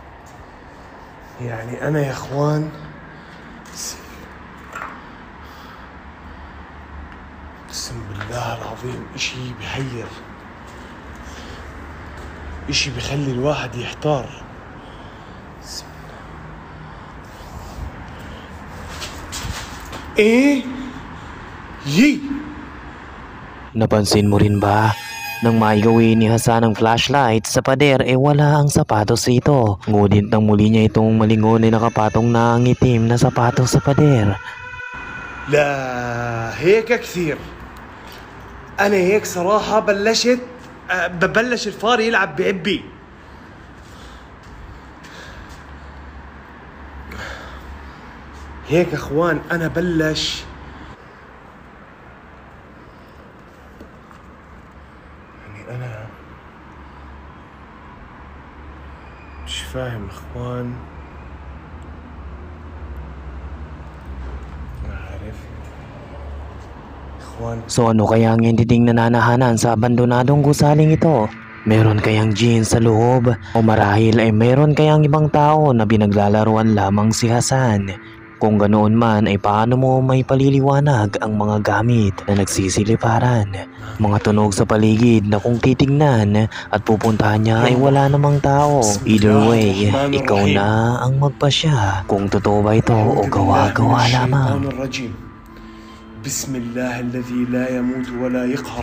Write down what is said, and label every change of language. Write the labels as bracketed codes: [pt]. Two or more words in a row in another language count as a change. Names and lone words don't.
[ar] يعني أنا يا إخوان بسم بالله العظيم إشي بحير، إشي بخلي الواحد يحتار. بسم الله. إيه يي. [tl] Napansin mo rin ba? Nang maigawin ni Hasan ang flashlight sa pader wala ang sapatos rito. Ngunit nang muli niya itong malingon ay nakapatong na ang itim na sapatos sa pader. [ar] لا هيك كثير. أنا هيك صراحة ببلش الفار يلعب بعبي. هيك أخوان أنا بلش أنا مش فاهم إخوان. ما عارف إخوان. [tl] So ano kaya ang entity nananahanan sa abandonadong gusaling ito? Meron kayang jinn sa loob? O marahil ay meron kayang ibang tao na binaglalaruan lamang si Hasan? Kung ganoon man ay paano mo may paliliwanag ang mga gamit na nagsisiliparan? Mga tunog sa paligid na kung titignan at pupuntahan niya ay wala namang tao. [en] Either way, [tl] ikaw na ang magpasya kung totoo ba ito o gawa-gawa lamang. [ar] بسم الله الذي لا يموت ولا يقهر.